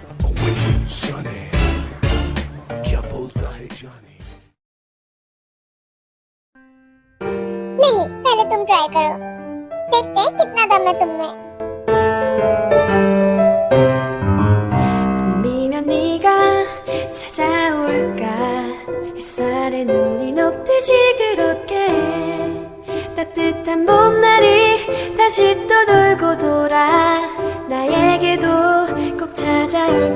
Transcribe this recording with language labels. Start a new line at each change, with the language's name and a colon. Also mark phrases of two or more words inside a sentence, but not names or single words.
Hindi: क्या बोलता है जानी? नहीं, पहले तुम ट्राई करो, देखते हैं कितना दम है तुम में।
Korean: 봄이면 네가 찾아올까 햇살에 눈이 녹듯이 그렇게 따뜻한 봄날이 다시 또 돌고 돌아 나에게도 꼭 찾아올